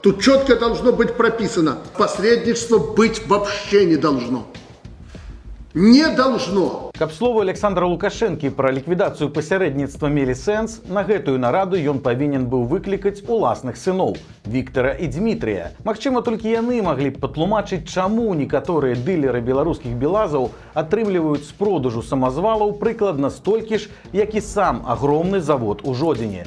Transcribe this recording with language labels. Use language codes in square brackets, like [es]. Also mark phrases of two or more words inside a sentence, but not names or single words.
[ru] Тут четко должно быть прописано, посредничество быть вообще не должно. Не должно. [be] Каб словы Александра Лукашэнкі пра ліквідацыю пасярэдніцтва мелі сэнс, на гэтую нараду ён павінен быў выклікаць уласных сыноў Віктара і Дмітрія. Магчыма, толькі яны маглі б патлумачыць, чаму некаторыя дылеры беларускіх белазаў атрымліваюць з продажу самазвалаў прыкладна столькі ж, як і сам агромны завод у Жодзіне.